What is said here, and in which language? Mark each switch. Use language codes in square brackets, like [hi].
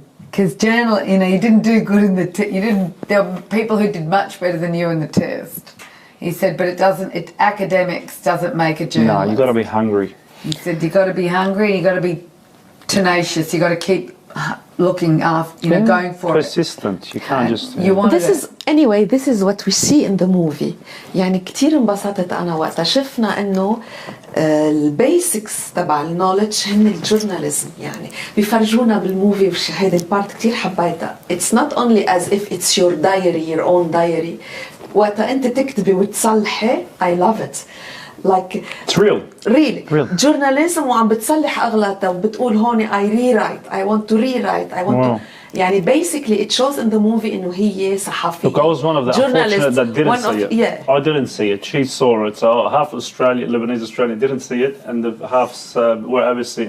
[en] Because you know, you didn't do good in the there were people who did much better than you in the test. He said, but academics doesn't make a journalist. No, you got to be hungry. He said, you got to be hungry, you got to be tenacious, you got to keep looking after, you know, going for persistent. You can't just. This is what we see in the movie. [ar] يعني كتير انبسطت أنا وقتها شفنا إنه البيسكس تبع النولج هن الجورناليزم، يعني بيفرجونا بالموفي هيدا البارت كتير حبيتها. [en] It's not only as if it's your diary, your own diary. [ar] وقتها أنت تكتبي وتصلحي [en] I love it. Like it's real. Real. Journalism [ar] وعم بتصلح أغلاطها وبتقول هون [en] I rewrite, I want to rewrite, I want to. يعني basically it shows in the movie [ar] إنه هي صحفية. [en] Look, I was one of the unfortunate that didn't see it. Yeah. I didn't see it. She saw it. So half Lebanese Australian didn't see it, and the halves were overseas.